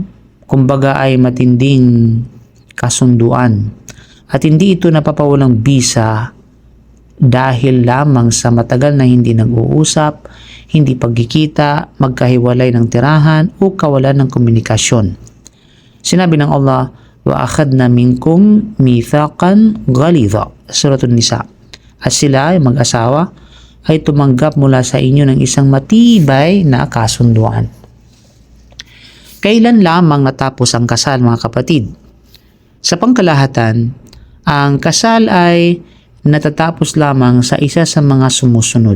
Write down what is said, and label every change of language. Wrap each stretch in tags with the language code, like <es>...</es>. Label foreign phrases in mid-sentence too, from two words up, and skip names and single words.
<tl>Kumbaga ay matinding kasunduan. At hindi ito napapawalang bisa dahil lamang sa matagal na hindi nag-uusap, hindi pagkikita, magkahiwalay ng tirahan o kawalan ng komunikasyon. Sinabi ng Allah,</tl> <ar>وأخذن منكم ميثاقا غليظا, Suratul Nisa.</ar> <tl>At sila, yung mag-asawa, ay tumanggap mula sa inyo ng isang matibay na kasunduan. Kailan lamang natapos ang kasal, mga kapatid? Sa pangkalahatan, ang kasal ay natatapos lamang sa isa sa mga sumusunod.</tl>